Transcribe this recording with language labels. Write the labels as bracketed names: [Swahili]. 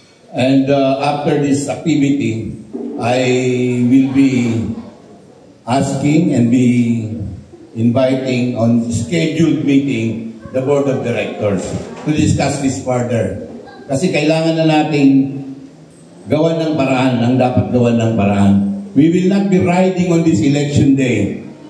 [English] And after this activity, I will be asking and be inviting on scheduled meeting the board of directors to discuss this further. [Filipino] Kasi kailangan na natin gawan ng paraan, ang dapat gawan ng paraan. [English] We will not be riding on this election day.